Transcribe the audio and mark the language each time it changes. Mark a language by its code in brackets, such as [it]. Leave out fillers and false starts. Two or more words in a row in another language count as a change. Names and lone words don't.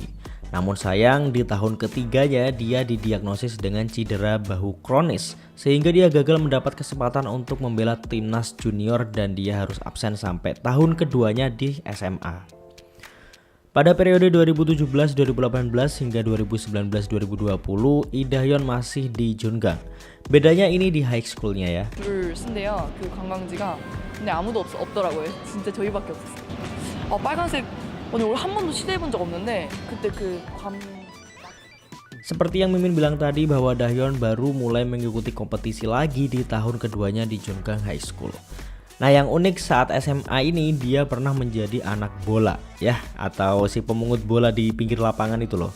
[id] Namun sayang di tahun ketiganya dia didiagnosis dengan cedera bahu kronis sehingga dia gagal mendapat kesempatan untuk membela timnas junior dan dia harus absen sampai tahun keduanya di SMA. Pada periode 2017-2018 hingga 2019-2020, Lee Da-hyun masih di Jungang. Bedanya ini di [en] high schoolnya [id] ya. [ko] 둘 쓴데요. 그 관광지가 근데 아무도 없더라고요. 진짜 저희밖에 없었어요. 빨간색 오늘 한 번도 시도해본 적 없는데 그때 그 [id] Seperti yang Mimin bilang tadi bahwa Da-hyun baru mulai mengikuti kompetisi lagi di tahun keduanya di Jungang High School. Nah yang unik saat SMA ini dia pernah menjadi anak bola ya, atau si pemungut bola di pinggir lapangan itu loh.